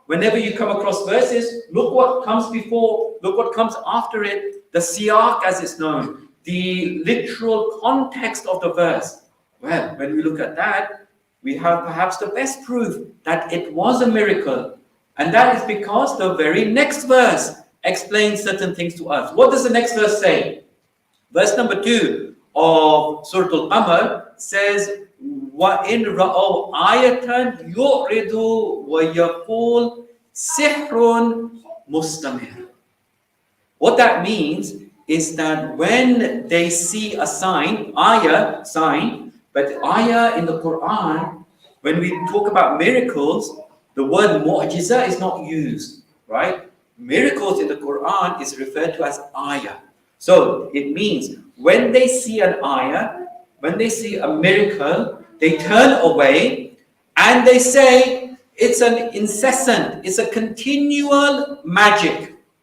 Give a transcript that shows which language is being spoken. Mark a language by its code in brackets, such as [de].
[en] Whenever you come across verses, look what comes before, look what comes after it, the siyaq as it's known, the literal context of the verse. Well, when we look at that, we have perhaps the best proof that it was a miracle. And that is because the very next verse explains certain things to us. What does the next verse say? Verse number 2 of Surah Al-Qamar says, [ar] وَإِنْ رَأَوْا آيَةً يُعْرِضُوا وَيَقُولُ سِحْرٌ مُسْتَمِرٌ. [en] What that means is that when they see a sign, ayah, sign, but ayah in the Quran, when we talk about miracles, the word mu'jiza is not used, right? Miracles in the Quran is referred to as ayah. So it means when they see an ayah, when they see a miracle, they turn away and they say it's an incessant, it's a continual magic.